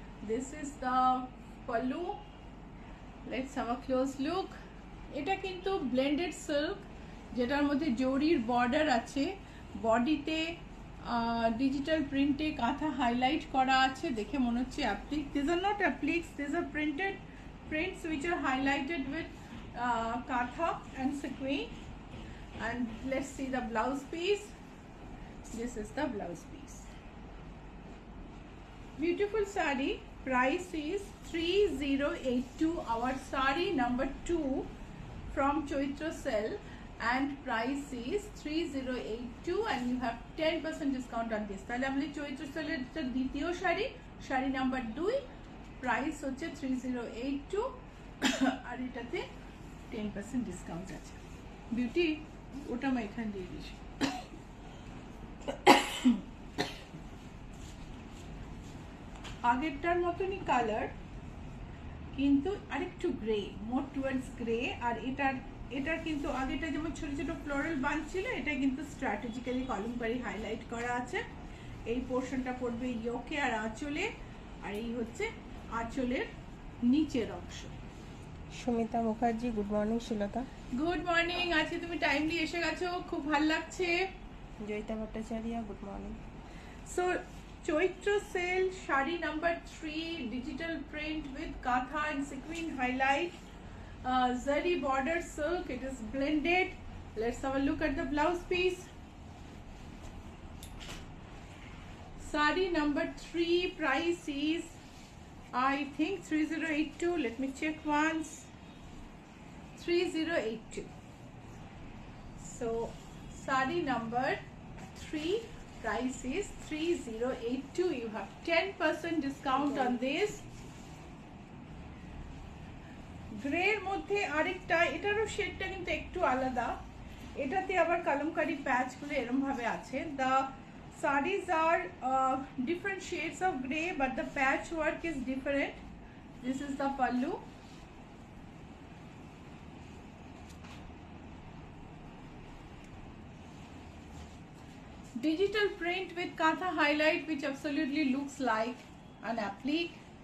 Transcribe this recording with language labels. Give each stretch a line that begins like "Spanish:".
English: This is the pallu. Let's have a close look.
Bangla: এটা কিন্তু blended silk, যেটার মধ্যে জরির বর্ডার আছে, বডিতে ডিজিটাল প্রিন্টে কাঁথা হাইলাইট করা আছে, দেখে মনে হচ্ছে applique.
English: This are not appliques, this are printed prints which are highlighted with katha and sequin. And let's see the blouse piece. This is the blouse piece. Beautiful saree. Price is 3082. Our saree number 2 from Chaitra sale and price is 3082 and you have 10% discount on this.
Bangla: তাহলে আমরা Chaitra sale এর দ্বিতীয় sari number 2, price হচ্ছে 3082 আর এটাতে 10% discount আছে। Beauty ওটা আমি এখানে দিয়ে দিয়েছি। আগেরটার মতনই কালার, কিন্তু আরেকটু গ্রে,
English: More towards grey.
Bangla: আর এটার কিন্তু আগেটা যেমন ছোট ছোট ফ্লোরাল বাঞ্চ ছিল, এটা কিন্তু স্ট্র্যাটেজিক্যালি কলমকারি হাইলাইট করা আছে। এই পোর্শনটা পড়বে ইয়োকে আর আঁচলে, আর এই হচ্ছে আঁচলের নিচের অংশ।
English: Sumita Mukherjee, good morning Shilata.
Bangla: Good morning, আজকে তুমি টাইমলি এসে গেছো, খুব ভালো লাগছে।
English: Joyita Bhattacharya, good morning. So Chaitra sale sari number 3, digital print with kantha and sequin highlight, zari border silk, it is blended. Let's have a look at the blouse piece. Sari number 3, price is I think 3082. Let me check once. 3082. So sari number 3, price is 3082. You have 10% discount on this.
Bangla: Grey এর মধ্যে আরেকটা, এটারও শেডটা কিন্তু একটু আলাদা, এটাতে আবার কালামকারী প্যাচগুলো এরকম ভাবে আছে।
English: The sarees are different shades of grey, but the patch work is different. This is the pallu. Digital print with kantha highlight, which absolutely looks like an applique.